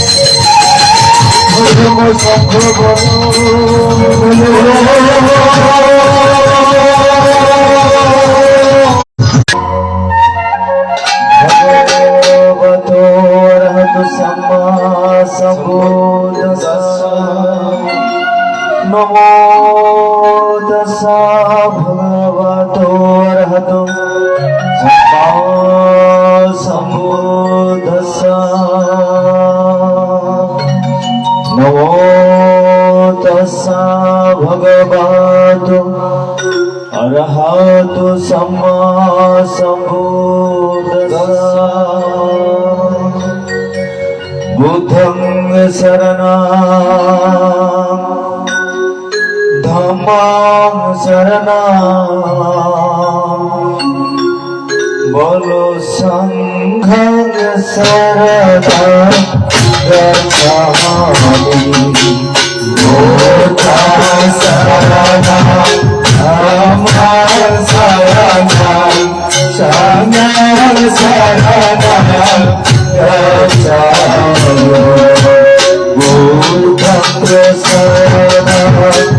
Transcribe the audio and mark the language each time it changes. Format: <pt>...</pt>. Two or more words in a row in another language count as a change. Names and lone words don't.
<pi>শঙ্খ ভগবত রহত সম্মা সম্বুদ্ধস্সা নমো তস্সা ভগবতো অরহতো সম্মা সম্বুদ্ধস্সা নমো তস্সা ভগবতো অরহতো সম্মা সম্বুদ্ধস্সা বুদ্ধং শরণং ধম্মং শরণং বলো সংঘং শরণং গচ্ছামি বুদ্ধং শরণং ধম্মং শরণং সংঘং শরণং গচ্ছামি বুদ্ধং শরণং</pi>